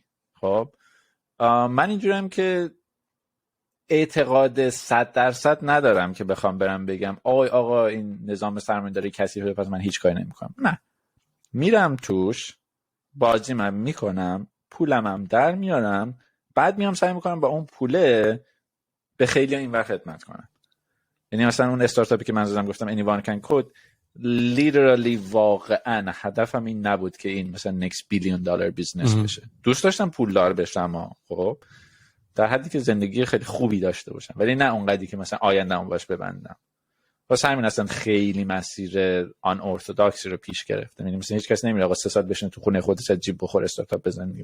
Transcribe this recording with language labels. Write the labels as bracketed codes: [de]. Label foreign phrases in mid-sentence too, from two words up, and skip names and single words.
[fa] خب من اینجوریم که اعتقاد 100% ندارم که بخوام برم بگم آقا این نظام سرمایه‌داری کثیفه پس من هیچ کاری نمی‌کنم. نه، میرم توش، بازیمم میکنم، پولمم در میارم، بعد میام سعی میکنم با اون پوله به خیلی اینور خدمت کنم. یعنی مثلا اون استارتاپی که من زدم گفتم [en] anyone can code literally [fa] واقعا هدفم این نبود که این مثلا [en] next billion dollar business [fa] بشه. دوست داشتم پولدار بشم، خب در حدی که زندگی خیلی خوبی داشته باشم، ولی نه اونقدری که مثلا آینده‌ام باش ببندم. واسه همین اصلا خیلی مسیر آن ارتدوکسی رو پیش گرفتم. یعنی مثلا هیچ کس نمیره آقا 3 سال بشینه تو خونه خودش از جیب بخوره استارتاپ بزنه.